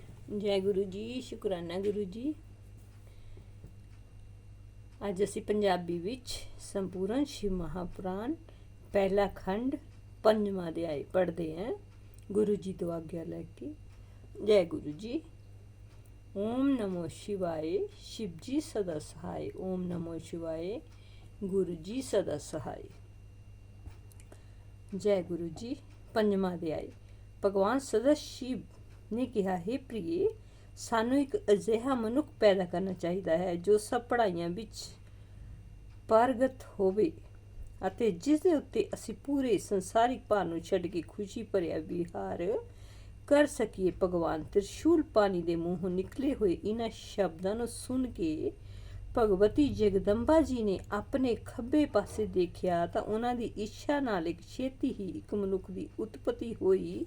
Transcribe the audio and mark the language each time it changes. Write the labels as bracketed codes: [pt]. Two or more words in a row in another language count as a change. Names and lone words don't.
[pa] ਜੈ ਗੁਰੂ ਜੀ। ਸ਼ੁਕਰਾਨਾ ਗੁਰੂ ਜੀ। ਅੱਜ ਅਸੀਂ ਪੰਜਾਬੀ ਵਿੱਚ ਸੰਪੂਰਨ ਸ਼ਿਵ ਮਹਾਪੁਰਾਣ ਪਹਿਲਾ ਖੰਡ ਪੰਜਵਾਂ ਅਧਿਆਇ ਪੜ੍ਹਦੇ ਹਾਂ ਗੁਰੂ ਜੀ ਤੋਂ ਆਗਿਆ ਲੈ ਕੇ। ਜੈ ਗੁਰੂ ਜੀ। [hi] ओम नमो शिवाय शिव जी सदा सहाय। ओम नमो शिवाय गुरु जी सदा सहाय। [pa] ਜੈ ਗੁਰੂ ਜੀ। ਪੰਜਵਾਂ ਅਧਿਆਇ। ਭਗਵਾਨ ਸਦਾ ਸ਼ਿਵ ਨੇ ਕਿਹਾ, ਹੇ ਪ੍ਰਿਯ, ਸਾਨੂੰ ਇੱਕ ਅਜਿਹਾ ਮਨੁੱਖ ਪੈਦਾ ਕਰਨਾ ਚਾਹੀਦਾ ਹੈ ਜੋ ਸਭ ਪੜ੍ਹਾਈਆਂ ਵਿੱਚ ਪਾਰੰਗਤ ਹੋਵੇ ਅਤੇ ਜਿਸ ਦੇ ਉੱਤੇ ਅਸੀਂ ਪੂਰੇ ਸੰਸਾਰਿਕ ਭਾਰ ਨੂੰ ਛੱਡ ਕੇ ਖੁਸ਼ੀ ਭਰਿਆ ਵਿਹਾਰ ਕਰ ਸਕੀਏ। ਭਗਵਾਨ ਤ੍ਰਿਸ਼ੂਲ ਪਾਣੀ ਦੇ ਮੂੰਹੋਂ ਨਿਕਲੇ ਹੋਏ ਇਹਨਾਂ ਸ਼ਬਦਾਂ ਨੂੰ ਸੁਣ ਕੇ ਭਗਵਤੀ ਜਗਦੰਬਾ ਜੀ ਨੇ ਆਪਣੇ ਖੱਬੇ ਪਾਸੇ ਦੇਖਿਆ ਤਾਂ ਉਹਨਾਂ ਦੀ ਇੱਛਾ ਨਾਲ ਇੱਕ ਛੇਤੀ ਹੀ ਇੱਕ ਮਨੁੱਖ ਦੀ ਉਤਪਤੀ ਹੋਈ।